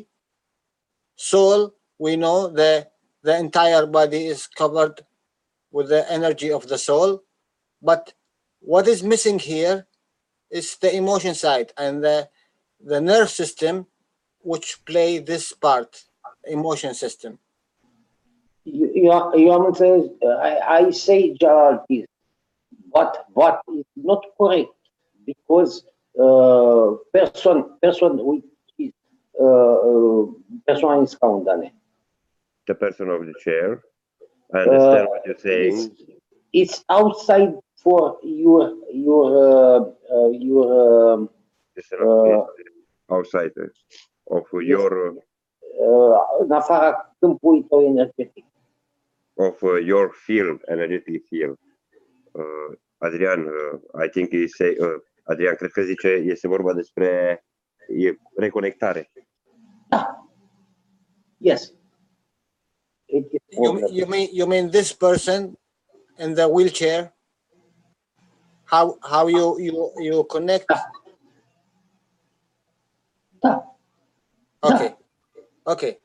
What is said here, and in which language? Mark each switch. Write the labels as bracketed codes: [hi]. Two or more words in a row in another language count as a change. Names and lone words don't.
[en] Soul, we know the entire body is covered with the energy of the soul, but what is missing here is the emotion side and the nerve system, which play this part, emotion system. You [ro] am înțeles, [en] I say Jalal this, but it's not correct, because person with his [ro] persoana în scaun, [en] Dane. The person of the chair. I understand what you're saying. It's outside for your Outside of your [ro] în afara câmpului tău energetic. [en] Of your field, energetic field. Adrian, I think he say, [ro] Adrian, cred că zice, este vorba despre reconectare. [en] Yes. You mean this person in the wheelchair? How you connect? [ro] Da. [en] Okay. Okay.